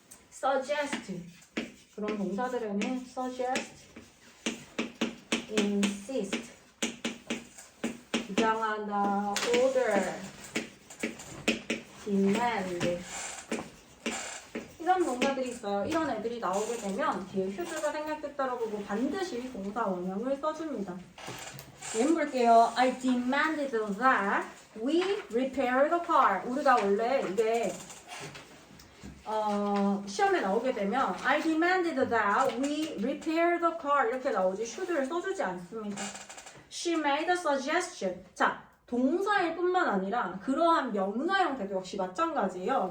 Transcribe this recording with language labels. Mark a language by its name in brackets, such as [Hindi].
[Korean] suggest 그런 동사들에는 suggest, insist 주장하다, order, demand 이런 동사들이 있어요. 이런 애들이 나오게 되면 뒤에 should가 생략됐다라고 보고 반드시 동사 원형을 써줍니다. 예문 볼게요. [English] I demanded that we repair the car. [Korean] 우리가 원래 이게 시험에 나오게 되면 [English] I demanded that we repair the car [Korean] 이렇게 나오지 should를 써주지 않습니다. [English] She made a suggestion. [Korean] 자, 동사일 뿐만 아니라 그러한 명사 형태도 역시 마찬가지예요.